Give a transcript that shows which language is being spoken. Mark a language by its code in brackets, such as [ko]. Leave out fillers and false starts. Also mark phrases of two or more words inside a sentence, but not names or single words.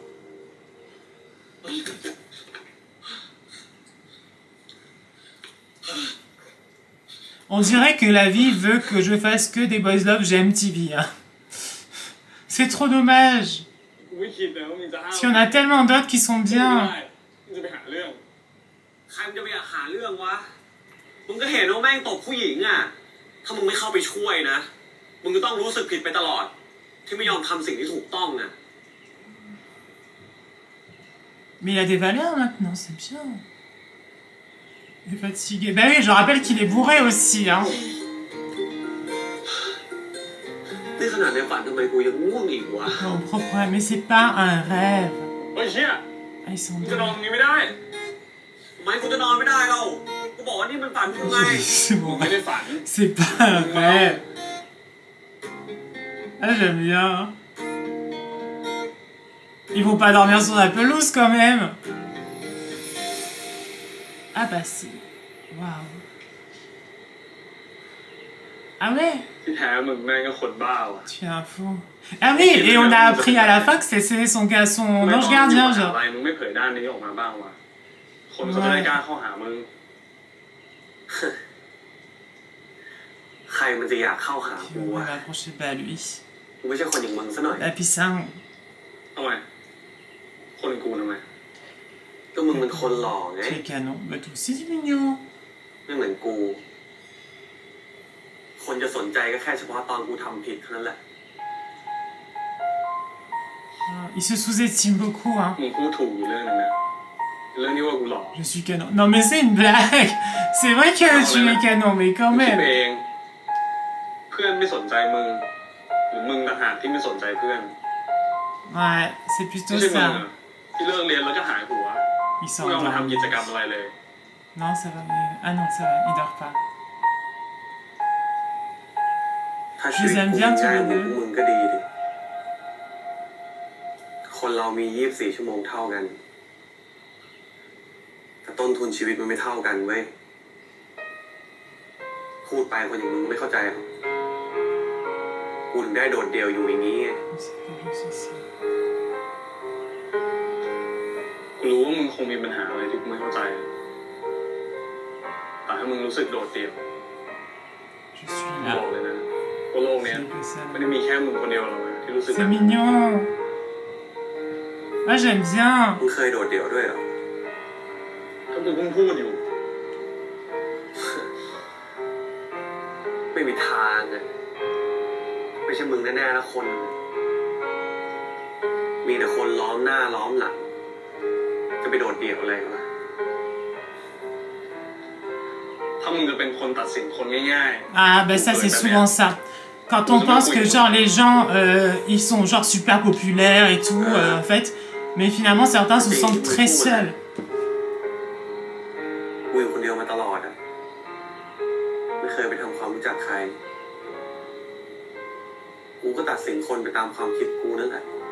[fr] On dirait que la vie veut que je fasse que des Boys Love GMTV. Hein. C'est trop dommage. Parce qu'il y en a tellement d'autres qui sont bien. [th] ใครมันจะไปหาเรื่องวะมึงก็เห็นว่าแม่งตบผู้หญิงอ่ะถ้ามึงไม่เข้าไปช่วยนะมึงก็ต้องรู้สึกผิดไปตลอดที่ไม่ยอมทำสิ่งที่ถูกต้องนะ [fr] Mais il a des valeurs maintenant, c'est bien. Il est fatigué. Bah oui, je rappelle qu'il est bourré aussi, hein. [th] นี่ขนาดในฝันทำไมกูยังง่วงอีกวะ [fr] Mon propre rêve, mais c'est pas un rêve. [th] เฮ้ยเชี่ย [fr] Ah, ils sont [th] มึงจะนอนตรงนี้ไม่ได้ทำไมกูจะนอนไม่ได้เรากูบอกว่านี่มันฝันกูไง [fr] C'est mon [th] ไม่ได้ [fr] rêve. [th] ฝัน [fr] C'est pas un rêve. Ah, j'aime bien. Ils vont pas dormir sur la pelouse quand même. Ah bah si. Waouh. Ah ouais. [th] ที่แท้มึงแม่งก็คนบ้าว่ะ [fr] Tu es un fou. Ah oui, et on a appris à la fin que c'était son gars, son ange gardien, [th] อะไร [fr] genre. [th] มึงไม่เผยด้านนี้ออกมาบ้างวะคนเขาจะได้กล้าเข้าหามึงใครมันจะอยากเข้าหา [fr] Puis [th] กู [fr] on [th] วะ [fr] va approcher bah lui. [th] กูไม่ใช่คนอย่างมึงซะหน่อย [fr] Et puis ça, [th] ทำไมคนกูทำไมก็มึงเป็นคนหล่อไง [fr] tu es canon. Bah toi aussi c'est mignon. [th] ไม่เหมือนกูคนจะสนใจก็แค่เฉพาะตอนกูทำผิดเท่านั้นแหละ [fr] Il se sous-estime beaucoup, hein. [th] มึงพูดถูกอยู่เรื่องนึงนะเรื่องที่ว่ากูหล่อ [fr] Je suis canon. Non mais c'est une blague. C'est vrai que tu es canon, mais quand [th] คิด [fr] même. [th] เองเพื่อนไม่สนใจมึงหรือมึงต่างหากที่ไม่สนใจเพื่อน [fr] Ouais, c'est [th] ไม่ [fr] plutôt [th] ใช่มึง [fr] ça. [th] อะที่เลิกเรียนแล้วก็หายหัว [fr] Il [th] ไม่ยอมมาทำกิจ [fr] s'endort. [th] กรรมอะไรเลย [fr] Non, ça va. Ah non, ça va. Il dort pas. [th] ถ้าชีวิตกูง่ายเหมือนมึงก็ดีดิคนเรามี24 ชั่วโมงเท่ากันแต่ต้นทุนชีวิตมันไม่เท่ากันเว้ย พูดไปคนอย่างมึงไม่เข้าใจหรอกกูถึงได้โดดเดี่ยวอยู่อย่างนี้ไง รู้ว่ามึงคงมีปัญหาอะไรที่กูไม่เข้าใจแต่ถ้ามึงรู้สึกโดดเดี่ยว [fr] Je suis [th] บ [fr] là. [th] อกเลยนะว่าโลกเนี้ย [fr] C'est que ça. [th] ไม่ได้มีแค่มึงคนเดียวหรอกนะที่รู้สึก [fr] C'est mignon. Moi j'aime bien. [th] มึงเคยโดดเดี่ยวด้วยเหรอก็มึงเพิ่งพูดอยู่ ไม่มีทางอะไม่ใช่มึงแน่ๆนะคน มีแต่คนล้อมหน้าล้อมหลังจะไปโดดเดี่ยวอะไรวะถ้ามึงจะเป็นคนตัดสินคนง่ายๆ [fr] Ah ben ça c'est souvent ça. Quand on pense que genre les gens ils sont genre super populaires et tout en fait, mais finalement certains se sentent très seuls. [th] กูอยู่คนเดียวมาตลอดอะไม่เคยไปทำความรู้จักใครกูก็ตัดสินคนไปตามความคิดกูนั่นแหละ